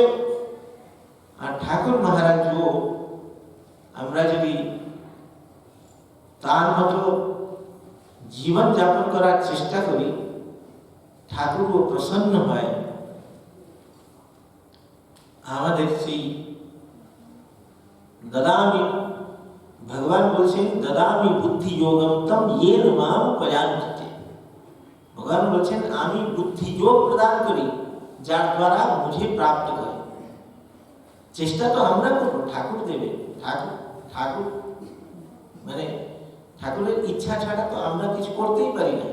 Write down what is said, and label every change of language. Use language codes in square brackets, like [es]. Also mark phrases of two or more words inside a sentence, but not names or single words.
[bn] আর ঠাকুর মহারাজও আমরা যদি তার মতো জীবন যাপন করার চেষ্টা করি, ঠাকুরও প্রসন্ন হয়। আমাদের সেই দদামি, ভগবান বলছেন [sa] দদামি বুদ্ধি যোগম তম येन माम प्रयान्ते। [bn] ভগবান বলছেন আমি বুদ্ধি যোগ প্রদান করি যার দ্বারা [hi] मुझे प्राप्त करे। [bn] চেষ্টা তো আমরা করবো, ঠাকুর দেবে। ঠাকুর মানে ঠাকুরের ইচ্ছা ছাড়া তো আমরা কিছু করতেই পারি না।